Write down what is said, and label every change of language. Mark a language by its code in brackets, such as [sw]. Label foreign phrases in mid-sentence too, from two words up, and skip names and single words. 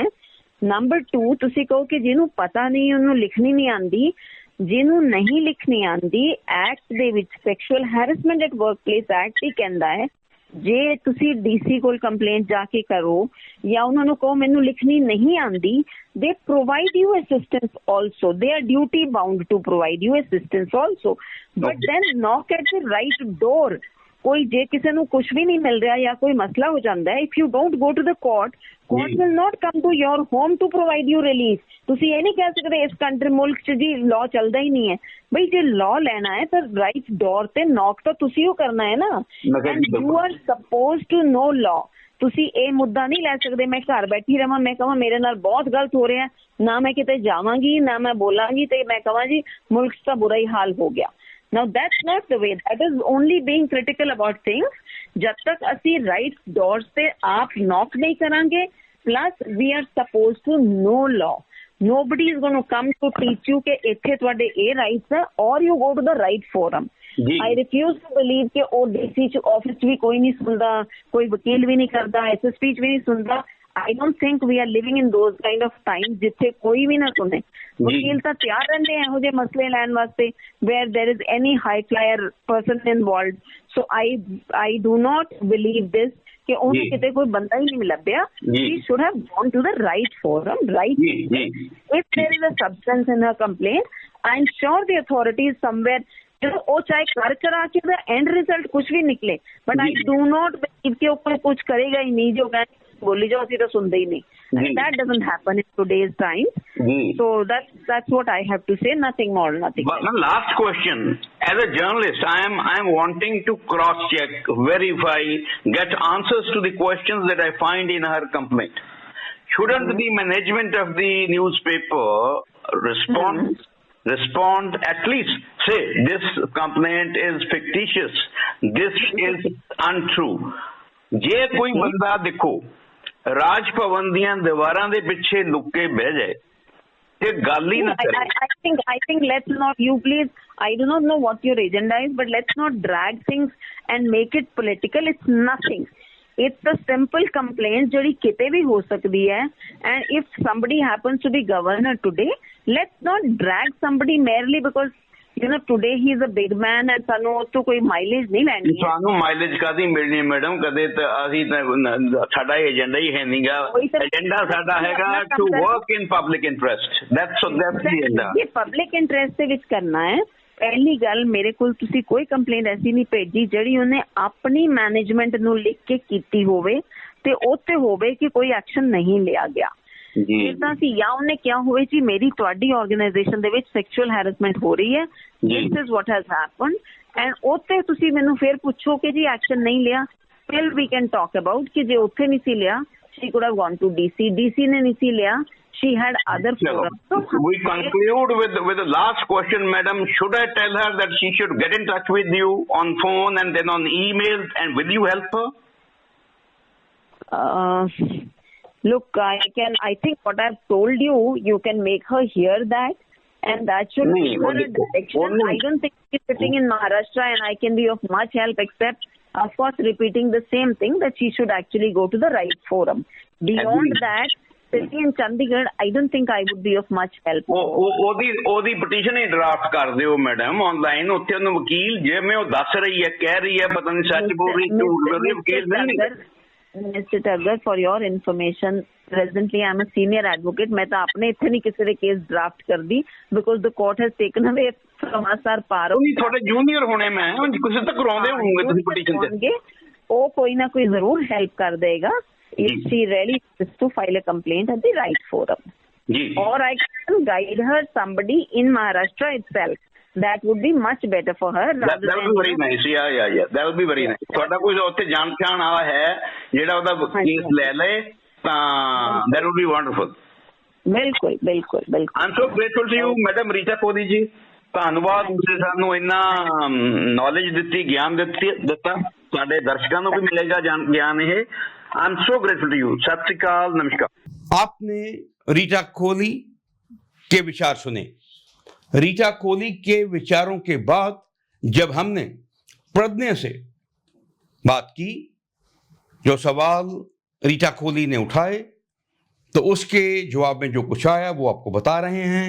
[pa] ਨੰਬਰ 2 ਤੁਸੀਂ ਕਹੋ ਕਿ ਜਿਹਨੂੰ ਪਤਾ ਨਹੀਂ ਉਹਨੂੰ ਲਿਖਣੀ ਨਹੀਂ ਆਉਂਦੀ, ਜਿਹਨੂੰ ਨਹੀਂ ਲਿਖਣੀ ਆਉਂਦੀ ਐਕਟ ਦੇ ਵਿੱਚ [en] sexual harassment at workplace act [pa] ਹੀ ਕਹਿੰਦਾ ਹੈ ਜੇ ਤੁਸੀਂ ਡੀਸੀ ਕੋਲ ਕੰਪਲੇਂਟ ਜਾ ਕੇ ਕਰੋ ਜਾਂ ਉਹਨਾਂ ਨੂੰ ਕਹੋ ਮੈਨੂੰ ਲਿਖਣੀ ਨਹੀਂ ਆਉਂਦੀ, [en] they provide you assistance also, they are duty bound to provide you assistance also, but then knock at the right door. [pa] ਕੋਈ ਜੇ ਕਿਸੇ ਨੂੰ ਕੁਝ ਵੀ ਨਹੀਂ ਮਿਲ ਰਿਹਾ ਜਾਂ ਕੋਈ ਮਸਲਾ ਹੋ ਜਾਂਦਾ ਹੈ, [en] if you don't go to the court will not come to your home to provide you relief. [pa] ਤੁਸੀਂ ਇਹ ਨਹੀਂ ਕਹਿ ਸਕਦੇ ਇਸ ਕੰਟਰੀ ਮੁਲਕ 'ਚ ਜੀ ਲਾਅ ਚੱਲਦਾ ਹੀ ਨਹੀਂ ਹੈ। ਬਈ ਜੇ ਲਾਅ ਲੈਣਾ ਹੈ ਤਾਂ [en] right door [pa] ਤੇ ਨੌਕ ਤਾਂ ਤੁਸੀਂ ਉਹ ਕਰਨਾ ਹੈ ਨਾ, [en] and you are suppose to know law. [pa] ਤੁਸੀਂ ਇਹ ਮੁੱਦਾ ਨਹੀਂ ਲੈ ਸਕਦੇ ਮੈਂ ਘਰ ਬੈਠੀ ਰਵਾਂ, ਮੈਂ ਕਹਾਂ ਮੇਰੇ ਨਾਲ ਬਹੁਤ ਗਲਤ ਹੋ ਰਿਹਾ, ਨਾ ਮੈਂ ਕਿਤੇ ਜਾਵਾਂਗੀ ਨਾ ਮੈਂ ਬੋਲਾਂਗੀ ਤੇ ਮੈਂ ਕਹਾਂ ਜੀ ਮੁਲਕ 'ਚ ਤਾਂ ਬੁਰਾ ਹੀ ਹਾਲ ਹੋ ਗਿਆ। [en] Now that's not the way. That is only being critical about things. [pa] ਜਬ ਤਕ ਅਸੀ [en] right doors [pa] ਪੇ ਆਪ knock ਨਹੀਂ ਕਰਾਂਗੇ, [en] plus we are supposed to know law. Nobody is going to come to teach you [pa] ਕਿ ਇੱਥੇ ਤੁਹਾਡੇ ਯੇ rights ਹੈ, [en] or you go to the right forum. I refuse to believe [pa] ਕਿ ਓ DC ਚ office ਭੀ ਕੋਈ ਨਹੀਂ ਸੁਣਤਾ, ਕੋਈ ਵਕੀਲ ਭੀ ਨਹੀਂ ਕਰਤਾ, SSP ਚ ਭੀ ਨਹੀਂ ਸੁਣਤਾ। [en] I don't think we are living in those kind of times [pa] ਜਿਥੇ ਕੋਈ ਭੀ ਨਾ ਸੁਣੇ। वकील ਤਾਂ ਤਿਆਰ ਰਹਿੰਦੇ हैं ਇਹੋ ਜਿਹੇ ਮਸਲੇ ਲੈਣ ਵਾਸਤੇ [en] where there is any high flyer person involved. So I do not believe this [pa] ਕਿ ਉਹਨੂੰ ਕਿਤੇ ਕੋਈ ਬੰਦਾ ਹੀ ਨਹੀਂ ਲੱਭਿਆ। [en] He should have gone to the right forum, right? If there is a substance in her complaint, I'm sure the authorities somewhere [pa] ਜਦੋਂ ਉਹ ਚਾਹੇ ਕਰ ਕਰਾ ਕੇ ਉਹਦਾ [en] end result [pa] ਕੁਝ ਵੀ ਨਿਕਲੇ, [en] but I do not believe [pa] ਕਿ ਉਹ ਕੋਈ ਕੁਝ ਕਰੇਗਾ ਹੀ ਨਹੀਂ ਜੋ ਕਹਿੰਦੇ ਬੋਲੀ ਜਾਓ ਅਸੀਂ ਤਾਂ ਸੁਣਦੇ ਹੀ ਨਹੀਂ। [en] That doesn't happen in today's time. So that's what I have to say. Nothing more, nothing less. One last question. As a journalist, I am wanting to cross-check, verify, get answers to the questions that I find in her complaint. Shouldn't the management of the newspaper respond at least say this complaint is fictitious, this is untrue? [pa] ਜੇ ਕੋਈ ਬੰਦਾ ਦੇਖੋ ਰਾਜ ਭਵਨ ਦੀਆਂ ਦੀਵਾਰਾਂ ਦੇ ਪਿੱਛੇ ਲੁੱਕ ਕੇ ਬਹਿ ਜਾਏ ਤੇ ਗੱਲ ਹੀ ਨਾ ਕਰੇ। [en] I think let's not, you please, I do not know what your agenda is, but let's not drag things and make it political. It's nothing. It's a simple complaint [pa] ਜਿਹੜੀ ਕਿਤੇ ਵੀ ਹੋ ਸਕਦੀ ਹੈ, [en] and if somebody happens to be governor today, let's not drag somebody merely because you know today he is a big man and [pa] ਸਾਨੂੰ ਉਹ ਤੋਂ ਕੋਈ ਮਾਈਲੇਜ ਨਹੀਂ ਲੈਣੀ ਹੈ। ਸਾਨੂੰ ਮਾਈਲੇਜ ਕਾਦੀ ਮਿਲਣੀ ਮੈਡਮ? ਕਦੇ ਤਾਂ ਅਸੀਂ ਤਾਂ ਸਾਡਾ ਏਜੰਡਾ ਹੀ ਹੈ ਨਹੀਂਗਾ। ਏਜੰਡਾ ਸਾਡਾ ਹੈਗਾ [en] to work in public interest. that's the agenda। [pa] ਇਹ [en] public interest [pa] ਦੇ ਵਿੱਚ ਕਰਨਾ ਹੈ। ਪਹਿਲੀ ਗੱਲ, ਮੇਰੇ ਕੋਲ ਤੁਸੀਂ ਕੋਈ ਕੰਪਲੇਂਟ ਐਸੀ ਨਹੀਂ ਭੇਜੀ ਜਿਹੜੀ ਉਹਨੇ ਆਪਣੀ ਮੈਨੇਜਮੈਂਟ ਨੂੰ ਲਿਖ ਕੇ ਕੀਤੀ ਹੋਵੇ ਤੇ ਉੱਤੇ ਹੋਵੇ ਕਿ ਕੋਈ ਐਕਸ਼ਨ ਨਹੀਂ ਲਿਆ ਗਿਆ। ਜਿੱਦਾਂ ਸੀ ਜਾਂ ਉਹਨੇ ਕਿਹਾ ਹੋਵੇ ਜੀ ਮੇਰੀ ਤੁਹਾਡੀ ਆਰਗੇਨਾਈਜੇਸ਼ਨ ਦੇ ਵਿੱਚ [en] sexual harassment [pa] ਹੋ ਰਹੀ ਹੈ, [en] this is what has happened, and [pa] ਉੱਤੇ ਤੁਸੀਂ ਮੈਨੂੰ ਫਿਰ ਪੁੱਛੋ ਕਿ ਜੀ ਐਕਸ਼ਨ ਨਹੀਂ ਲਿਆ, ਫਿਰ ਵੀ [en] can talk about [pa] ਕਿ ਜੇ ਉੱਥੇ ਨਹੀਂ ਸੀ ਲਿਆ [en] she could have gone to DC [pa] ਨੇ ਨਹੀਂ ਸੀ ਲਿਆ, [en] she had other forums. So we conclude with the last question, madam. Should I tell her that she should get in touch with you on phone and then on email, and will you help her? Look, I think what I've told you, you can make her hear that, and that should give her a direction. I don't think she's sitting in Maharashtra and I can be of much help except, of course, repeating the same thing that she should actually go to the right forum. Beyond that, sitting in Chandigarh, I don't think I would be of much help. [pa] ਉਹਦੀ ਪਟੀਸ਼ਨ ਹੀ ਡਰਾਫਟ ਕਰ ਦਿਓ ਮੈਡਮ ਆਨਲਾਈਨ। ਉੱਥੇ ਉਹਨੂੰ ਵਕੀਲ ਜਿਵੇਂ ਉਹ ਦੱਸ ਰਹੀ ਹੈ ਕਹਿ ਰਹੀ ਹੈ ਪਤਾ ਨਹੀਂ ਸੱਚ ਬੋਲ ਰਹੀ ਝੂਠ ਬੋਲ ਰਹੀ, ਵਕੀਲ ਮਿਲਣਗੇ। [en] Mr. Taggar, for your information, presently I am a senior advocate. [hi] मैं तो आपने इतने नहीं किसी ने केस ड्राफ्ट कर दी [en] because the court has taken away from us our power. [pa] ਨਹੀਂ ਤੁਹਾਡੇ ਜੂਨੀਅਰ ਹੋਣੇ ਮੈਂ ਕਿਸੇ ਤੱਕ ਕਰਾਉਂਦੇ ਹੋਣਗੇ ਤੁਸੀਂ ਪਟੀਸ਼ਨ ਤੇ होंगे, ਉਹ ਕੋਈ ਨਾ ਕੋਈ ਜ਼ਰੂਰ help ਕਰ ਦੇਗਾ. [en] If she really is to file a complaint at the right forum. [pa] ਜੀ [en] Or I can guide her somebody in Maharashtra itself. That would be much better for her. that will be very nice. Yeah, that will be very nice. [pa] ਤੁਹਾਡਾ ਕੋਈ ਉੱਥੇ ਜਾਣ ਪਛਾਣ ਵਾਲਾ ਹੈ ਜਿਹੜਾ ਉਹਦਾ ਕੇਸ ਲੈ ਲਏ ਤਾਂ [en] that would be wonderful. [pa] ਬਿਲਕੁਲ ਬਿਲਕੁਲ ਬਿਲਕੁਲ. [en] I'm so grateful to you, [pa] ਮੈਡਮ ਰੀਟਾ ਕੋਹਲੀ ਜੀ. ਧੰਨਵਾਦ, ਤੁਸੀਂ ਸਾਨੂੰ ਇੰਨਾ ਨੌਲੇਜ ਦਿੱਤੀ, ਗਿਆਨ ਦਿੱਤਾ. ਸਾਡੇ ਦਰਸ਼ਕਾਂ ਨੂੰ ਵੀ ਮਿਲੇਗਾ ਗਿਆਨ ਇਹ. [en] I'm so grateful to you. [pa] ਸਤਿ ਸ਼੍ਰੀ ਅਕਾਲ, ਨਮस्कार. [hi] आपने रीटा कोहली के विचार सुने. रीटा कोहली के विचारों के बाद जब हमने प्रज्ञा से बात की, जो सवाल रीटा कोहली ने उठाए, तो उसके जवाब में जो कुछ आया वो आपको बता रहे हैं.